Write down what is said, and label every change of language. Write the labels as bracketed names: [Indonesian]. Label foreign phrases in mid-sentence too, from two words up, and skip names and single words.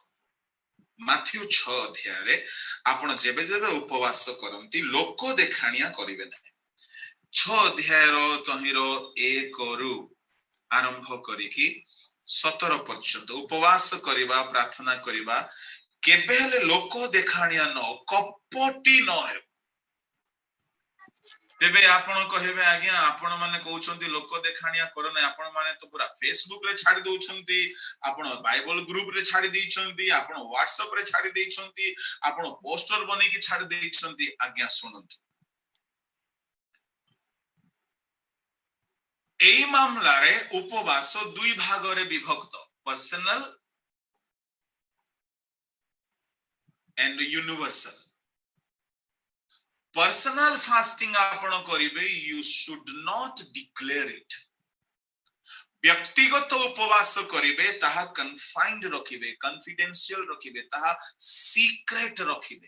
[Odia] ମାଥ୍ୟୁ 6 ଅଧ୍ୟାୟ ରେ ଆପଣ ଯେବେ ଯେବେ ଉପବାସ କରନ୍ତି ଲୋକ ଦେଖାଣିଆ କରିବେ ନାହିଁ। 6 ଅଧ୍ୟାୟ ରୋ ତାହିରୋ 1 ରୁ ଆରମ୍ଭ କରିକି 17 ପର୍ଯ୍ୟନ୍ତ ଉପବାସ କରିବା ପ୍ରାର୍ଥନା କରିବା କେବେ ହେଲେ ଲୋକ ଦେଖାଣିଆ ନ କପଟୀ ନ ହେ। ତେବେ ଆପଣ କହିବେ ଆଜ୍ଞା ଆପଣ ମାନେ କହୁଛନ୍ତି ଲୋକ ଦେଖାଣିଆ କରୋ ନାହିଁ ଆପଣ ମାନେ ତ ପୂରା ଫେସବୁକ ରେ ଛାଡ଼ି ଦଉଛନ୍ତି आपण [English] Bible group [Odia] ରେ ଛାଡ଼ି ଦେଉଛନ୍ତି ଆପଣ ହ୍ୱାଟସଆପ ରେ ଛାଡ଼ି ଦେଉଛନ୍ତି ଆପଣ ପୋଷ୍ଟର ବନେଇ କି ଛାଡ଼ି ଦେଉଛନ୍ତି। ଆଜ୍ଞା ଶୁଣନ୍ତୁ ଏଇ ମାମଲା ରେ ଉପବାସ ଦୁଇ ଭାଗ ରେ ବିଭକ୍ତ [English] personal and universal. personal fasting [Odia] ଆପଣ କରିବେ [English] you should not declare it. [Odia] ବ୍ୟକ୍ତିଗତ ଉପବାସ କରିବେ ତାହା କନଫାଇଣ୍ଡ ରଖିବେ କନଫିଡେନସିଆଲ ରଖିବେ ତାହା ସିକ୍ରେଟ ରଖିବେ।